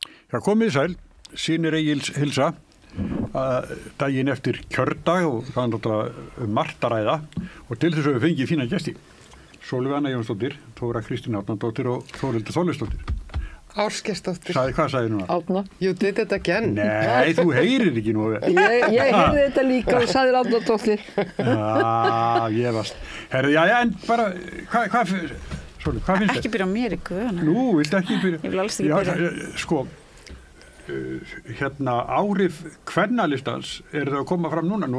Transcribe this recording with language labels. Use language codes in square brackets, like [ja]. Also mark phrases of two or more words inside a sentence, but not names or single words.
[is] Já, komið sæl, Synir Egils hilsa, daginn eftir kjördag og það náttúrulega margt að ræða og til þess að við fengið fína gesti. Sólveig Anna Jónsdóttir, Þóra Kristín Árnadóttir og Þórhildur Þorleifsdóttir. Árskeirsdóttir. Hvað sagði núna? Árna. [en] You did it again. [is] Nei, þú heyrir ekki nú. Ég heyrði þetta líka og sagði Árnadóttir. Ég varst. Herðu, en bara, hvað Sólveig, hvað finnst þér? Ekki byrja á mér í guðuna. Nú, viltu ekki byrja? Ég vil alls ekki byrja. Sko, áhrif kvennalistans það að koma fram núna.